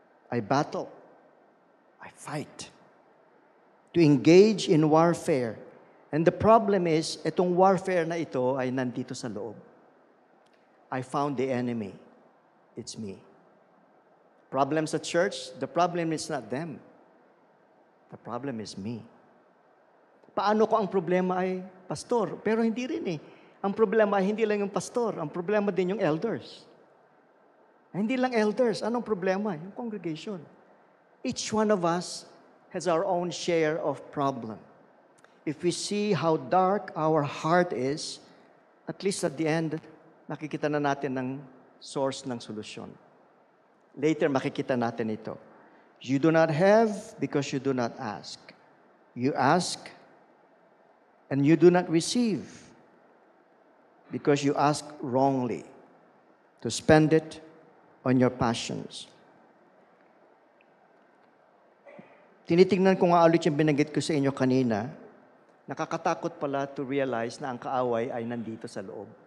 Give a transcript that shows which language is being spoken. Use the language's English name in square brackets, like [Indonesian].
[English] I battle. I fight. To engage in warfare. And the problem is, [Filipino] itong warfare na ito ay nandito sa loob. [English] I found the enemy. It's me. Problems at church, the problem is not them. The problem is me. [Filipino] Paano ko ang problema ay pastor? Pero hindi rin eh. Ang problema ay hindi lang yung pastor. Ang problema din yung elders. Hindi lang elders. Anong problema? Yung congregation. [English] Each one of us has our own share of problem. If we see how dark our heart is, at least at the end, [Filipino] nakikita na natin ang source ng solusyon. Later, makikita natin ito. [English] You do not have because you do not ask. You ask and you do not receive because you ask wrongly to spend it on your passions. [Filipino] Tinitingnan ko nga ulit yung binanggit ko sa inyo kanina, nakakatakot pala [English] to realize [Filipino] na ang kaaway ay nandito sa loob.